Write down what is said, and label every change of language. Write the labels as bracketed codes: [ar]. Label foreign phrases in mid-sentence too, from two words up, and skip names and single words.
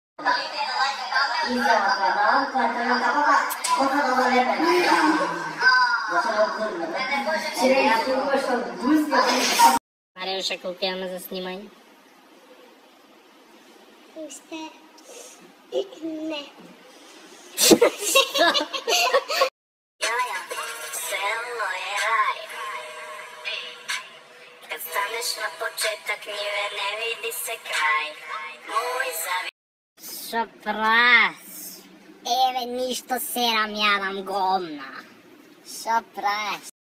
[mk] Мариуша, колко имаме за снимање? Уште не. [sr] Село je raj. Kad staneš na početak njive ne vidi se kraj. Moj zavi... [mk] Шо праш? Еве, ништо серам, јадам гомна. Шо праш?